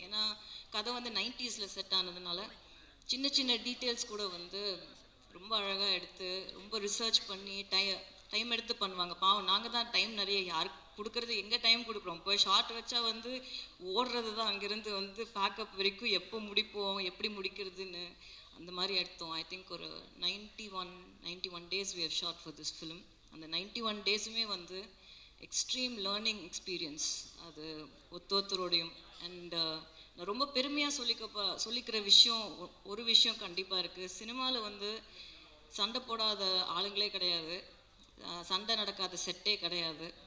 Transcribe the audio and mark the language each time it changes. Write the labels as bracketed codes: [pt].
[ta] ஏன்னா கதை வந்து 90s செட் ஆனதுனால சின்ன சின்ன டீட்டெயில்ஸ் கூட வந்து ரொம்ப அழகாக எடுத்து ரொம்ப ரிசர்ச் பண்ணி டைம் எடுத்து பண்ணுவாங்க. பாவம் நாங்கள் தான் டைம் நிறைய யாருக்கு கொடுக்குறது, எங்கே டைம் கொடுக்குறோம். போய் ஷார்ட் வச்சா வந்து ஓடுறது தான், அங்கேருந்து வந்து பேக்கப் வரைக்கும் எப்போ முடிப்போம், எப்படி முடிக்கிறதுன்னு அந்த மாதிரி எடுத்தோம். [en] I think ஒரு 91 days we have shot for this film. [ta] அந்த 91 days-உமே வந்து எக்ஸ்ட்ரீம் லேர்னிங் எக்ஸ்பீரியன்ஸ் அது ஒருத்தரோடையும். அண்ட் நான் ரொம்ப பெருமையாக சொல்லிக்கிற விஷயம் ஒரு விஷயம் கண்டிப்பாக இருக்குது. சினிமாவில் வந்து சண்டை போடாத ஆளுங்களே கிடையாது, சண்டை நடக்காத செட்டே கிடையாது.